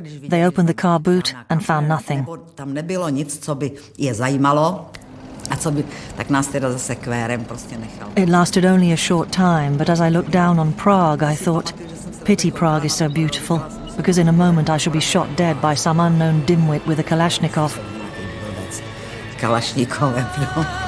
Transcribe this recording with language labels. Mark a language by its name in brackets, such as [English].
[English] They opened the car boot and found nothing. [Czech] Tam nebylo nic, co by je zajímalo. A co by, tak nás teda zase kvérem prostě nechal. [English] It lasted only a short time, but as I looked down on Prague, I thought, pity Prague is so beautiful, because in a moment I shall be shot dead by some unknown dimwit with a Kalashnikov. [Czech] Kalashnikovem, no.